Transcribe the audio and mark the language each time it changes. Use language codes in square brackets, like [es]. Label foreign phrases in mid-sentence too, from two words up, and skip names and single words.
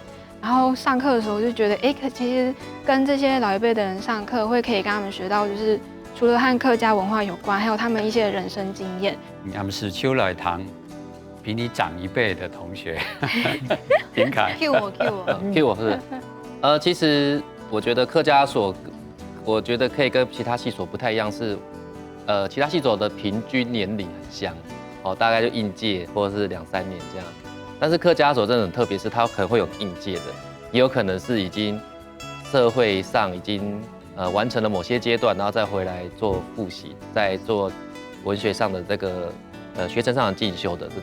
[zh] 然後上課的時候就覺得，其實跟這些老一輩的人上課，會可以跟他們學到，就是除了和客家文化有關，還有他們一些人生經驗。我們是秋來堂比你長一輩的同學，挺凱。 Q 我是，其實我覺得客家所，我覺得可以跟其他系所不太一樣是。其他系所的平均年齡很像，大概就應屆或者是2、3年這樣。但是客家所真的很特別，是它可能會有應屆的，也有可能是已經社會上已經完成了某些阶段，然后再回来做复习，再做文学上的这个学程上的进修的这种。